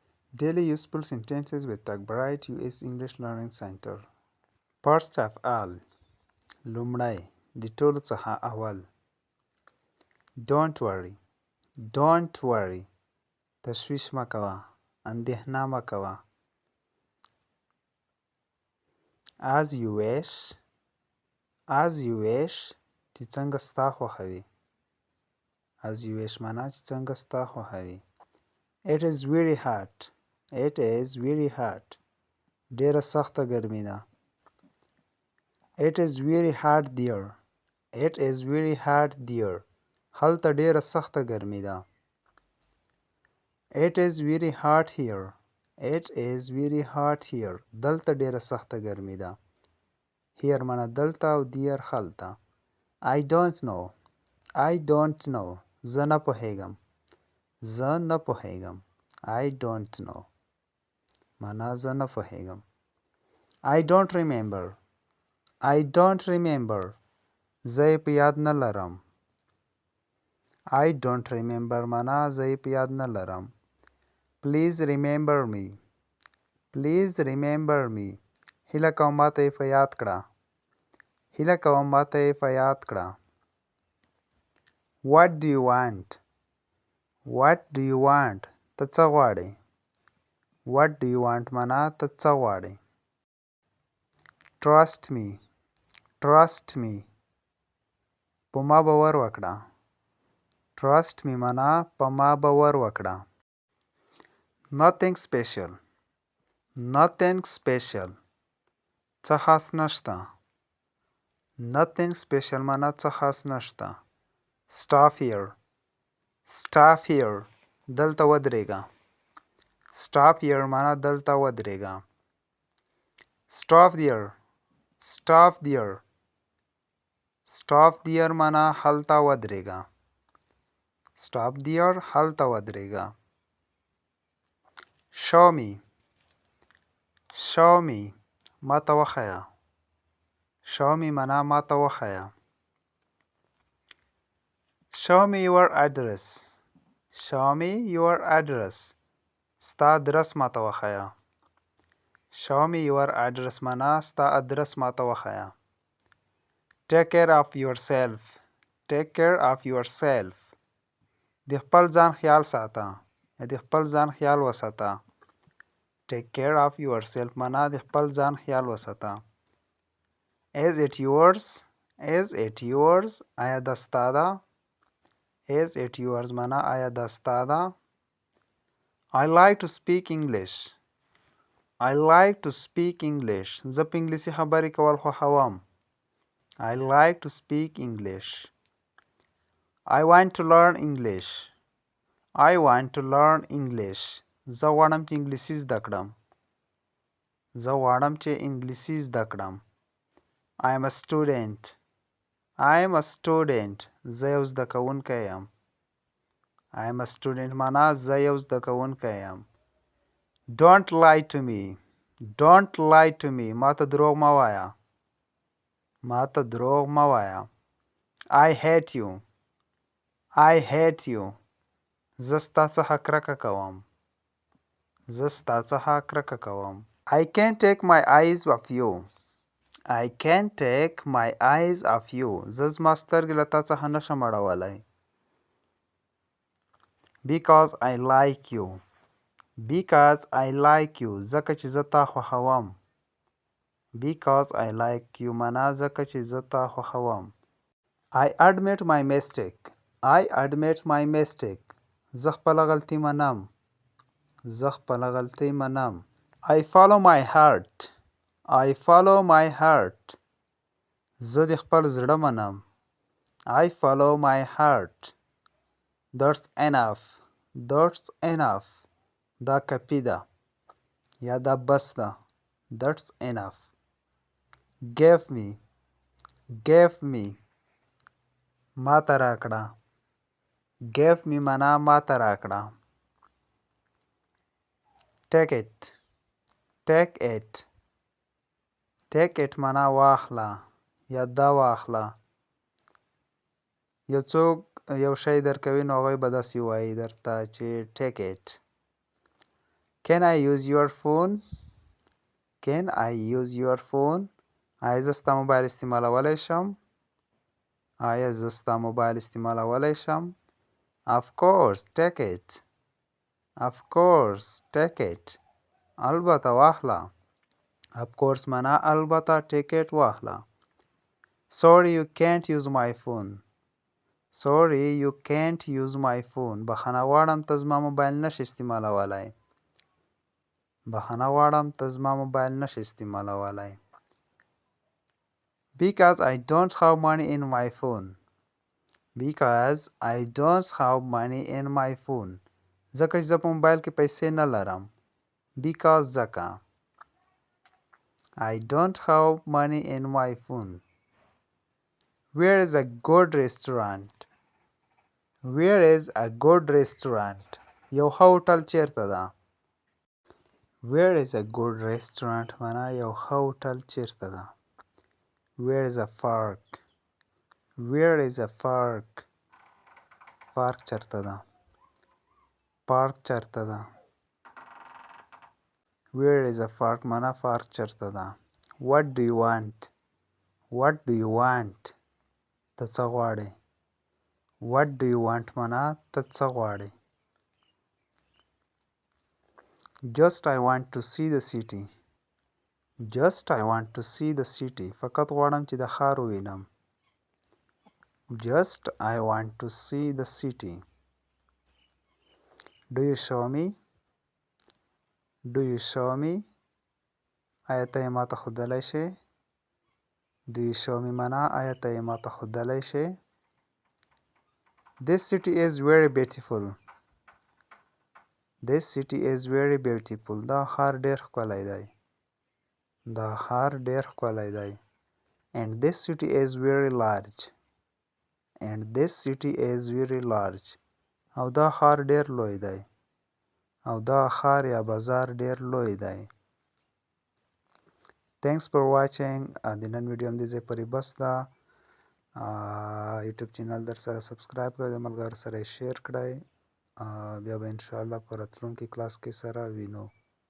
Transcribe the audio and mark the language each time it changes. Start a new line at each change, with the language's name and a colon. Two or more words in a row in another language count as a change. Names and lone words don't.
English: Daily useful sentences with ګټورې US English Learning Center. First of all,
Pashto: لومړی د ټولو څخه اول.
English: Don't worry. Don't worry.
Pashto: تشویش مه کوه. اندېښنه مه کوه.
English: As you wish. As you wish.
Pashto: چې څنګه ستا خوښه وي.
English: As you wish
Pashto: معنا چې څنګه ستا خوښه وي.
English: It is very hot. It is very hot.
Pashto: ډېره سخته ګرمي ده.
English: It is very hot there. It is very hot there.
Pashto: هلته ډېره سخته ګرمي ده.
English: It is very hot here. It is very hot here.
Pashto: دلته ډېره سخته ګرمي ده. Here معنا دلته او there هلته.
English: I don't know. I don't know.
Pashto: زه نه پوهیږم. زه نه پوهیږم.
English: I don't know.
Pashto: معنا زه نه پوهیږم.
English: I don't remember. I don't remember.
Pashto: زه یې په یاد نه لرم.
English: I don't remember
Pashto: معنا زه یې په یاد نه لرم.
English: Please remember me. Please remember me.
Pashto: هیله کوم ماته یې په یاد کړه. هیله کوم ماته یې په یاد کړه.
English: What do you want? What do you want?
Pashto: ته څه غواړې.
English: What do you want
Pashto: معنا ته څه غواړې.
English: Trust me. Trust me.
Pashto: په ما باور وکړه.
English: Trust me
Pashto: معنا په ما باور وکړه.
English: Nothing special. Nothing special.
Pashto: څه خاص نشته.
English: Nothing special
Pashto: معنا څه خاص نشته.
English: Stop here. Stop here.
Pashto: دلته ودرېږه.
English: Stop here
Pashto: معنا دلته ودرېږه.
English: Stop there. Stop there. Stop there
Pashto: معنا هلته ودرېږه.
English: Stop there
Pashto: هلته ودرېږه.
English: Show me. Show me.
Pashto: ماته وښیه.
English: Show me
Pashto: معنا ماته وښیه.
English: Show me your address. Show me your address.
Pashto: ستا ادرس ماته وښیه.
English: Show me your address
Pashto: معنا ستا ادرس ماته وښیه.
English: Take care of yourself. Take care of yourself.
Pashto: د خپل ځان خیال ساته. د خپل ځان خیال وساته.
English: Take care of yourself
Pashto: معنا د خپل ځان خیال وساته.
English: Is it yours? Is it yours?
Pashto: آیا دا ستا ده؟
English: Is it yours
Pashto: معنا آیا دا ستا ده؟
English: I like to speak English. I like to speak English.
Pashto: زه په انګلیسي خبرې کول خوښوم.
English: I like to speak English. I want to learn English. I want to learn English.
Pashto: زه غواړم چې انګلیسي زده کړم. زه غواړم چې انګلیسي زده کړم.
English: I am a student. I am a student.
Pashto: زه یو زده کوونکی یم.
English: I am a student
Pashto: معنا زه یو زده کوونکی یم.
English: Don't lie to me. Don't lie to me.
Pashto: ما ته دروغ مه وایه. ما ته دروغ مه وایه.
English: I hate you. I hate you.
Pashto: زه ستا څخه کرکه کوم. زه ستا څخه کرکه کوم.
English: I can't take my eyes off you. I can't take my eyes off you.
Pashto: زه زما سترګې له تا څخه نشم اړولی.
English: Because I like you. Because I like you.
Pashto: ځکه چې زه تا خوښوم.
English: Because I like you
Pashto: معنا ځکه چې زه تا خوښوم.
English: I admit my mistake. I admit my mistake.
Pashto: زه خپله غلطي منم. زه خپله غلطي منم.
English: I follow my heart. I follow my heart.
Pashto: زه د خپل زړه منم.
English: I follow my heart. That's enough. That's enough.
Pashto: دا کافي ده. یا دا بس ده.
English: That's enough. Give me. Give me.
Pashto: ما ته راکړه.
English: Give me
Pashto: معنا ما ته راکړه.
English: Take it. Take it. Take it
Pashto: معنا واخله. یا دا واخله. یو څوک یو شی درکوي نو هغوی به داسې وایي درته چې
English: take it. Can I use your phone? Can I use your phone?
Pashto: آیا زه ستا موبایل استعمالولی شم؟ آیا زه ستا موبایل استعمالولی شم؟
English: Of course, take it. Of course, take it.
Pashto: البته واخله.
English: Of course
Pashto: معنا البته
English: take it واخله. Sorry you can't use my phone. Sorry you can't use my phone.
Pashto: بخښنه غواړم ته زما موبایل نشې استعمالولی. بخښنه غواړم ته زما موبایل نشې استعمالولی.
English: Because I don't have money in my phone. Because I don't have money in my phone.
Pashto: ځکه چې زه په موبایل کې پیسې نه لرم. Because ځکه.
English: I don't have money in my phone. Where is a good restaurant? Where is a good restaurant?
Pashto: یو ښه هوټل چیرته ده؟
English: Where is a good restaurant
Pashto: معنا یو ښه هوټل چیرته ده؟
English: Where is a park? Where is a park?
Pashto: پارک چیرته ده؟ پارک چیرته ده؟
English: Where is a park
Pashto: معنا پارک چیرته ده؟
English: What do you want? What do you want?
Pashto: ته څه غواړې؟
English: What do you want
Pashto: معنا ته څه غواړې؟
English: Just I want to see the city. Just I want to see the city.
Pashto: فقط غواړم چې د ښار ووینم.
English: Just I want to see the city. Do you show me? Do you show me?
Pashto: آیا ته یې ماته ښودلی شې؟
English: Do you show me
Pashto: معنا آیا ته یې ماته ښودلی شې؟
English: This city is very beautiful. This city is very beautiful.
Pashto: دا ښار ډېر ښکلی دی. دا ښار ډېر ښکلی دی.
English: And this city is very large. And this city is very large.
Pashto: او دا ښار ډېر لوی دی. او دا ښار یا بازار ډېر لوی دی.
English: Thanks for watching.
Pashto: د نن ویډیو هم دې ځای پورې بس ده. یوټیوب چینل در سره سبسکرایب کړئ، د ملګرو سره یې شیر کړئ. بیا به انشاءالله په راتلونکي کلاس کې سره وینو.